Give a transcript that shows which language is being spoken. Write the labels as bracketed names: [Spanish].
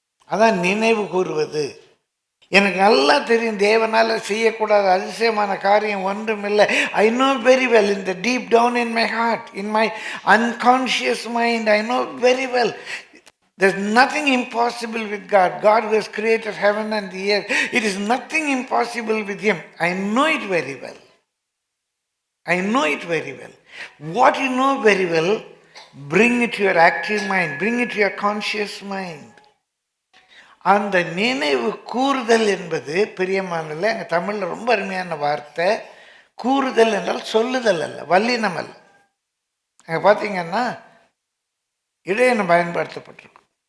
[Tamil] அதான் நினைவு கூறுவது. எனக்கு நல்லா தெரியும், தேவனால் செய்யக்கூடாத அதிசயமான காரியம் ஒன்றும் இல்லை. [English] I know very well, in the deep down in my heart, in my unconscious mind, I know very well there's nothing impossible with God. God who has created heaven and the earth, it is nothing impossible with him. I know it very well. I know it very well. What you know very well, bring it to your active mind, bring it to your conscious mind. [Tamil] அந்த நினைவு கூறுதல் என்பது பிரியமானல, எங்கள் தமிழில் ரொம்ப அருமையான வார்த்தை. கூறுதல் என்றால் சொல்லுதல் அல்ல, வல்லினம் அல்ல. அங்கே பார்த்தீங்கன்னா இடையனம் பயன்படுத்தப்பட்டிருக்கும்.